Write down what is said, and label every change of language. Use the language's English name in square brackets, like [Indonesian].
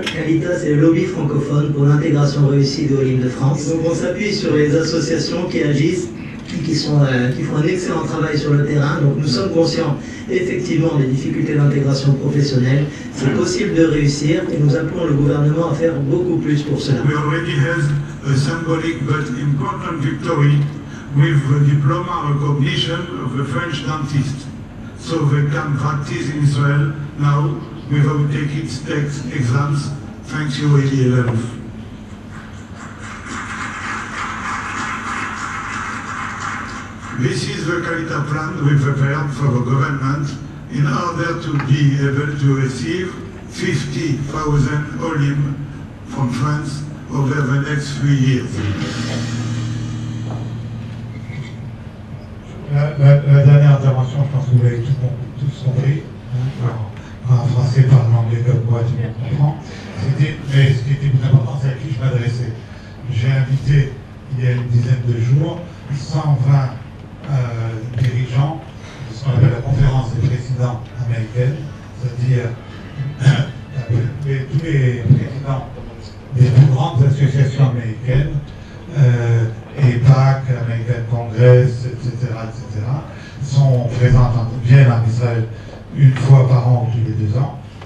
[French] Kalita, c'est le lobby francophone pour l'intégration réussie de Olim de France. Donc on s'appuie sur les associations qui agissent et qui font un excellent travail sur le terrain. Donc nous sommes conscients effectivement des difficultés d'intégration professionnelle. C'est possible de réussir et nous appelons le gouvernement à faire beaucoup plus pour cela. [English] We already have a symbolic but important victory with the diploma recognition of the French dentists. So they can practice in Israel now without taking state exams. Thank you, Elie Lalouf. This is the Kalita plan we prepared for the government in order to be able to receive 50,000 Olim from France over the next 3 years. [French] La dernière intervention, je pense que vous l'avez tous compris. En français, par l'anglais comme moi, tout le monde comprend. Mais ce qui était plus important, c'est à qui je m'adressais. J'ai invité, il y a une dizaine de jours, 120 dirigeants de ce qu'on appelle la conférence des présidents américaines, c'est-à-dire tous les présidents des plus grandes associations américaines, EPAC, American Congress, etc., sont présents, viennent en Israël une fois par an ou tous les 2 ans.